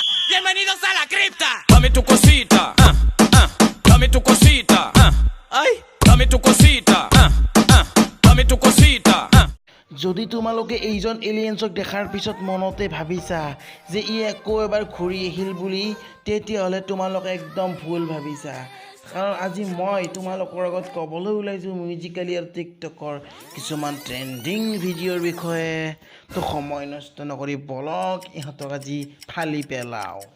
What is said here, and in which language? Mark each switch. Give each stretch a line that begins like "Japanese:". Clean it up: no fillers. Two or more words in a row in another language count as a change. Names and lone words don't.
Spanish: Bienvenidos a la cripta. Dame tu cosita, dame tu cosita, ay, dame tu cosita, dame tu cosita.
Assamese: যদি তোমালোকে এইজন এলিয়েন্সক দেখাৰ পিছত মনতে ভাবিছা যে ই আকৌ এবাৰ ঘূৰি আহিল বুলি তেতিয়াহ'লে তোমালোকে একদম ভুল ভাবিছা কাৰণ আজি মই তোমালোকৰ আগত ক'বলৈ ওলাইছোঁ মিউজিকেলি আৰু টিকটকৰ কিছুমান ট্ৰেণ্ডিং ভিডিঅ'ৰ বিষয়ে তো সময় নষ্ট নকৰি বলক ইহঁতক আজি ফালি পেলাওঁ